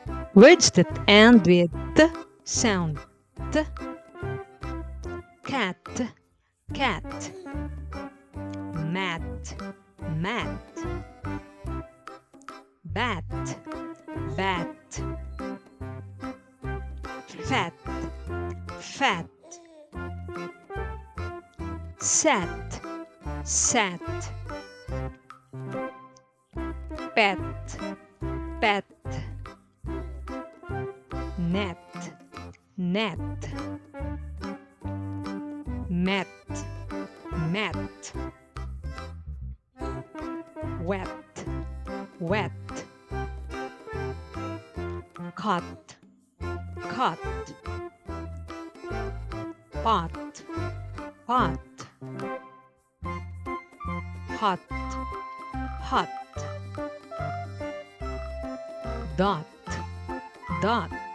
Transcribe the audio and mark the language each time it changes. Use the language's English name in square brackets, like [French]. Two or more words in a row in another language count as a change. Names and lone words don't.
[English] Words that end with t sound. T. Cat, cat. Mat, mat. Bat, bat. Fat, fat. Sat, sat. Pet, pet. Net, net. Met, met. Wet, wet. Caught, caught. Pot, pot. Hot, hot. Dot, dot.